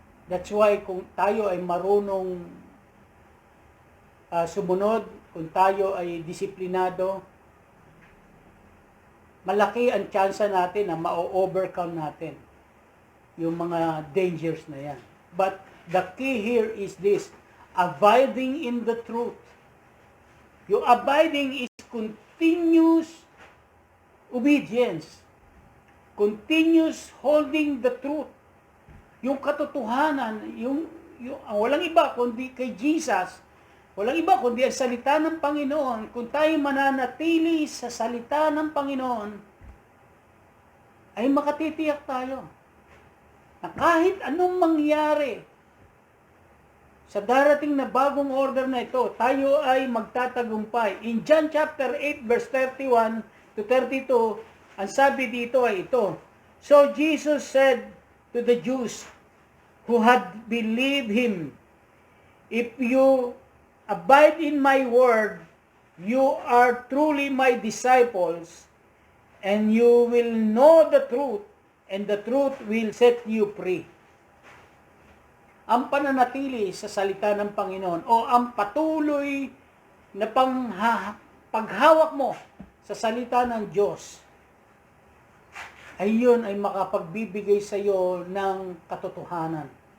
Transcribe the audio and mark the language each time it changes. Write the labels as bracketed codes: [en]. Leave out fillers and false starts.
[tl] That's why kung tayo ay marunong sumunod, kung tayo ay disiplinado, malaki ang tsansa natin na ma-overcome natin yung mga dangers na yan. [en] But the key here is this: abiding in the truth. Yung abiding is continuous obedience. Continuous holding the truth. [tl] Yung katotohanan, yung walang iba kundi kay Jesus. Walang iba kundi ang salita ng Panginoon. Kung tayo mananatili sa salita ng Panginoon, ay makatitiyak tayo na kahit anong mangyari sa darating na bagong order na ito, tayo ay magtatagumpay. [en] In John chapter 8 verse 31 to 32, [tl] ang sabi dito ay ito: [en] So Jesus said to the Jews who had believed him, "If you abide in my word, you are truly my disciples, and you will know the truth, and the truth will set you free." [tl] Ang pananatili sa salita ng Panginoon o ang patuloy na paghawak mo sa salita ng Diyos, ay yun ay makapagbibigay sa iyo ng katotohanan.